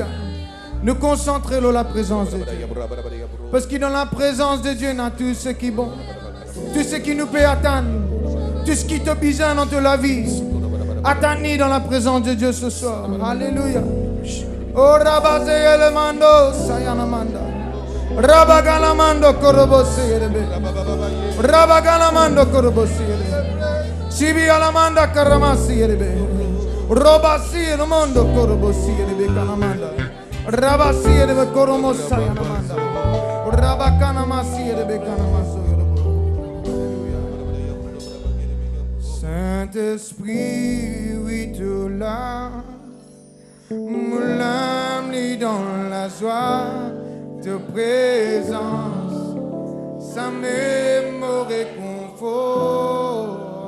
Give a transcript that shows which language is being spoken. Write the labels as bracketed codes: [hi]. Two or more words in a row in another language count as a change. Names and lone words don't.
[fr] Nous concentrer dans la présence de Dieu. Parce que dans la présence de Dieu, on a tout ce qui est bon. Tout ce qui nous peut attendre. Tout ce qui te besoin dans la vie. Attends-nous dans la présence de Dieu ce soir. Alléluia. Oh, Rabazé le mando, Sayanamanda. Rabagalamando Korobosirebe. Rabagalamando Korobosirebe. Sibi Alamanda Karamasirebe. Robasir Mondo Korobosirebe Kanamanda. Rabasirebe Koromosayanamanda. Rabakanamasirebe Kanamaso. Saint-Esprit, oui, tu l'as. Mon âme lit dans la joie de présence. Ça me réconfort.